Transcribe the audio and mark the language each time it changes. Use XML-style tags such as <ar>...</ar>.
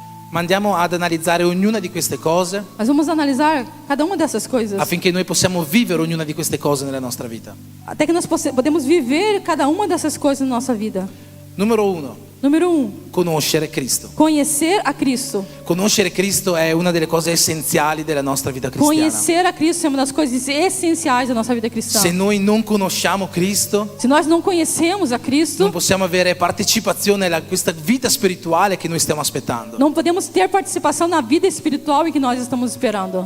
<it>Ma andiamo ad analizzare ognuna di queste cose</it> <pt>Mas vamos analisar cada uma dessas coisas,</pt> <it>affinché noi possiamo vivere ognuna di queste cose nella nostra vita.</it> <pt>até que nós podemos viver cada uma dessas coisas na nossa vida.</pt> <it>Numero 1.</it> <pt>Número 1.</pt> <it>Conoscere Cristo.</it> <pt>Conhecer a Cristo.</pt> <it>Conoscere Cristo è una delle cose essenziali della nostra vita cristiana.</it> <pt>Conhecer a Cristo é uma das coisas essenciais da nossa vida cristã.</pt> <it>Se noi non conosciamo Cristo,</it> <pt>Se nós não conhecemos a Cristo,</pt> <it>non possiamo avere partecipazione a questa vita spirituale che noi stiamo aspettando.</it> <pt>não podemos ter participação na vida espiritual em que nós estamos esperando.</pt>